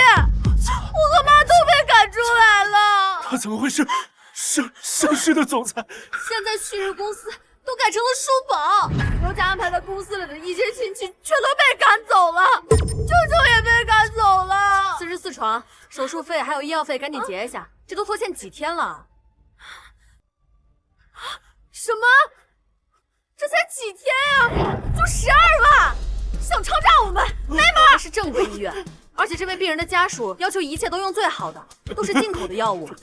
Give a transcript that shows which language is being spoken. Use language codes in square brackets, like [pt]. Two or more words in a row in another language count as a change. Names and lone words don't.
[zh] 我和媽都被趕出來了。他怎麼會是盛世的總裁？現在旭日公司都改成了書寶，劉家安排在公司裡的一些親戚全都被趕走了，舅舅也被趕走了。 44床，手術費還有醫藥費趕緊結一下，這都拖欠幾天了。什麼？這才幾天呀，就12萬，想抄詐我們？沒門！這是正規醫院，而且這位病人的家屬要求一切都用最好的，都是進口的藥物。